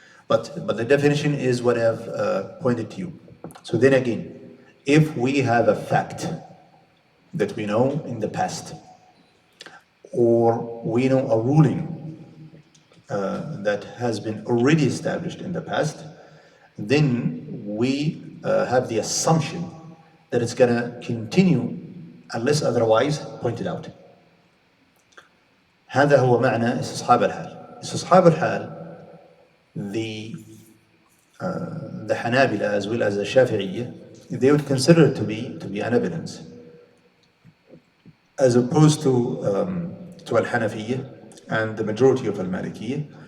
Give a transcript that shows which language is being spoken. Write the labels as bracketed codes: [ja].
[en] But the definition is what I've pointed to you. So then again, if we have a fact that we know in the past, or we know a ruling that has been already established in the past, then we have the assumption that it's going to continue unless otherwise pointed out. [ar] هذا هو معنى استصحاب الحال. [en] استصحاب الحال, the Hanabila as well as the Shafi'iyya, they would consider it to be an evidence, as opposed to Al-Hanafiyya and the majority of Al-Malikiyya.